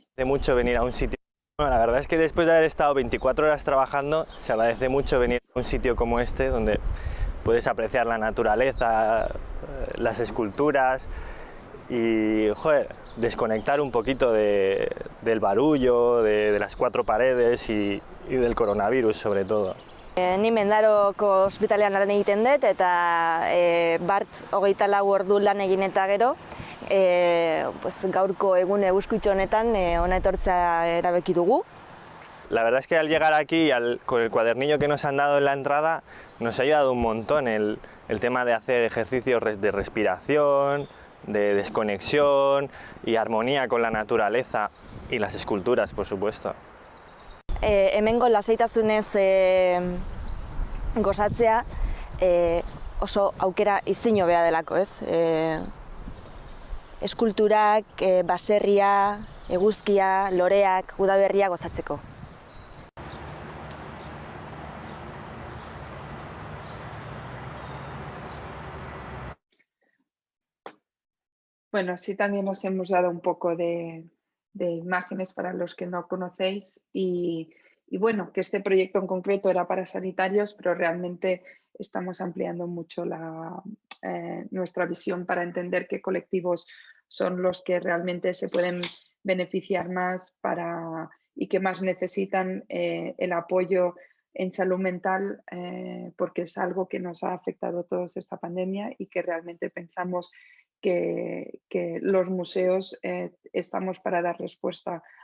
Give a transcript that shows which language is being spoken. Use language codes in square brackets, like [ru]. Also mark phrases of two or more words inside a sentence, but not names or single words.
[es] De mucho venir a un sitio. Bueno, la verdad es que después de haber estado 24 horas trabajando, se agradece mucho venir a un sitio como este, donde puedes apreciar la naturaleza, las esculturas y, joder, desconectar un poquito del barullo, de las cuatro paredes y del coronavirus sobre todo. [eu] Ni Mendaroko ospitalean lan egiten dut eta bart 24 ordu lan egin eta gero gaurko egun eguzkitxo honetan hona etortzea erabaki dugu. [es] La verdad es que al llegar aquí, con el cuadernillo que nos han dado en la entrada, nos ha ayudado un montón el tema de hacer ejercicios de respiración, de desconexión y armonía con la naturaleza y las esculturas, por supuesto. [eu] Hemengo lasaitasunez gozatzea oso aukera izin hobea delako, ez? Eskulturak, baserria, eguzkia, loreak, udaberria gozatzeko. [es] Bueno, así también os hemos dado un poco de imágenes para los que no conocéis y bueno, que este proyecto en concreto era para sanitarios, pero realmente estamos ampliando mucho nuestra visión para entender qué colectivos son los que realmente se pueden beneficiar más y que más necesitan el apoyo en salud mental, porque es algo que nos ha afectado a todos esta pandemia y que realmente pensamos que los museos estamos para dar respuesta